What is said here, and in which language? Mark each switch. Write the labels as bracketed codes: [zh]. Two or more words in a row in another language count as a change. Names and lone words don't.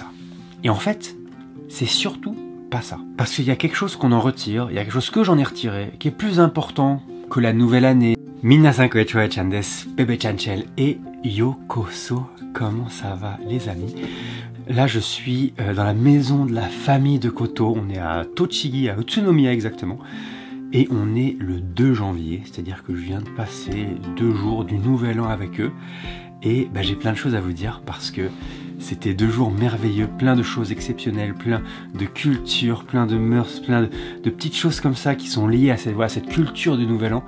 [fr] Et en fait, c'est surtout pas ça. Parce qu'il y a quelque chose qu'on en retire, il y a quelque chose que j'en ai retiré, qui est plus important que la nouvelle année. [ja] みなさんこんにちは- chan desu, Bebe-chan-chel et Yokoso. [fr] Comment ça va les amis? Là je suis dans la maison de la famille de Koto, on est à Tochigi, à Utsunomiya exactement. Et on est le 2 janvier, c'est-à-dire que je viens de passer 2 jours du Nouvel An avec eux. Et j'ai plein de choses à vous dire parce que c'était 2 jours merveilleux, plein de choses exceptionnelles, plein de culture, plein de mœurs, plein de petites choses comme ça qui sont liées à cette culture du Nouvel An.